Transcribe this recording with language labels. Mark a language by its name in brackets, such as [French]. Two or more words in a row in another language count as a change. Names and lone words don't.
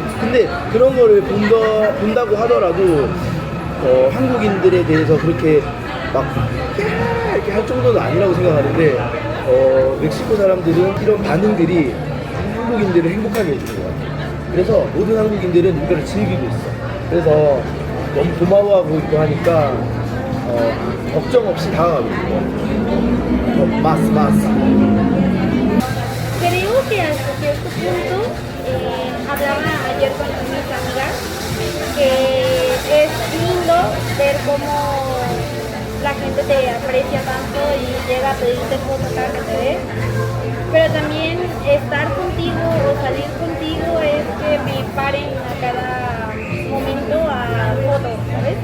[Korean] 근데 그런 거를 본다고 하더라도 한국인들에 대해서 그렇게 막 이렇게 할 정도는 아니라고 생각하는데 멕시코 사람들은 이런 반응들이 한국인들을 행복하게 해주는 것 같아요. 그래서 모든 한국인들은 이거를 즐기고 있어. 그래서 너무 고마워하고 있고 하니까 걱정 없이 다가가고 있는 것 같아요. [Spanish] 마스. Creo que hasta cierto punto, hablaba ayer con mis amigas, que es lindo ver cómo la gente te aprecia tanto y llega a pedirte fotos cada que te ve, pero también estar contigo o salir contigo es que me paren a cada momento a fotos, ¿sabes?